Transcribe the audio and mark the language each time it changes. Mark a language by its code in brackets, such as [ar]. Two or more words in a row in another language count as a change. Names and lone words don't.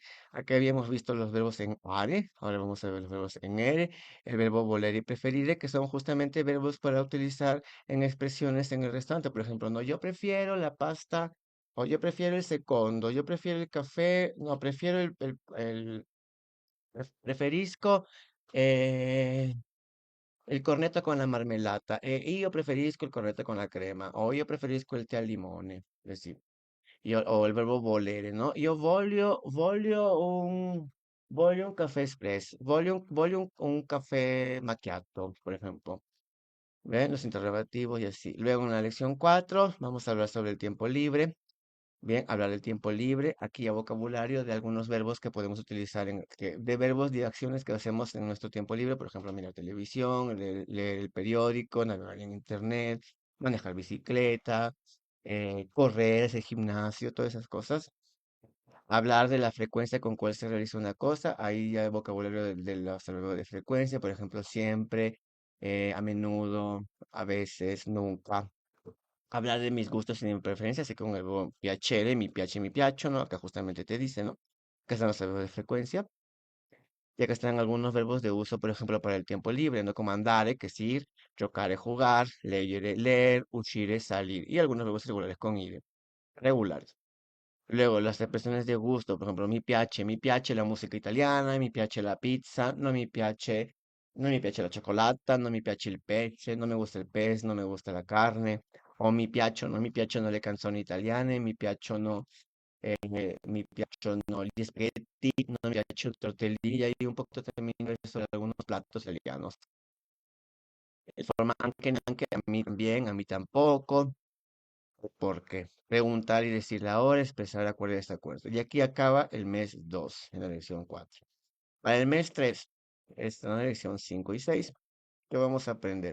[es] Acá habíamos visto los verbos en are, ahora vamos a ver los verbos en ere, el verbo volere y preferire, que son justamente verbos para utilizar en expresiones en el restaurante. Por ejemplo, no, yo prefiero la pasta, o yo prefiero el secondo, yo prefiero el café, no, prefiero [it] preferisco eh, il cornetto con la marmellata e io preferisco il cornetto con la crema o io preferisco il tè al limone, sì. O il verbo volere, no? Io voglio un caffè espresso, voglio un caffè macchiato, [es] por ejemplo. ¿Ven? Los interrogativos y así. Luego en la lección 4 vamos a hablar sobre el tiempo libre. Bien, hablar del tiempo libre. Aquí a vocabulario de algunos verbos que podemos utilizar, de verbos de acciones que hacemos en nuestro tiempo libre. Por ejemplo, mirar televisión, leer el periódico, navegar en internet, manejar bicicleta, correr, hacer gimnasio, todas esas cosas. Hablar de la frecuencia con cual se realiza una cosa. Ahí ya el vocabulario de los verbos de frecuencia. Por ejemplo, siempre, a menudo, a veces, nunca. Hablar de mis gustos y de mi preferencia, así con el verbo piacere, [it] mi piace, mi piacciono, [es] acá justamente te dice, ¿no? Que están los verbos de frecuencia, ya que están algunos verbos de uso, por ejemplo, para el tiempo libre, ¿no? Como andare, que es ir, giocare, jugar, leggere, leer, uscire, salir, y algunos verbos regulares con ire, regulares. Luego, las expresiones de gusto, por ejemplo, [it] mi piace la música italiana, mi piace la pizza, non mi piace la cioccolata, non mi piace il pesce, non mi gusta il pez, non mi gusta la carne, o non mi piacciono le canzoni italiane, mi piacciono gli spaghetti, non mi piacciono i tortellini, [es] y hay un poquito también sobre algunos platos italianos. De forma anche, a mí también, a mí tampoco. ¿Por qué? Preguntar y decir la hora, expresar acuerdo y desacuerdo. Y aquí acaba el mes 2 en la lección 4. Para el mes 3 está en la lección 5 y 6 que vamos a aprender.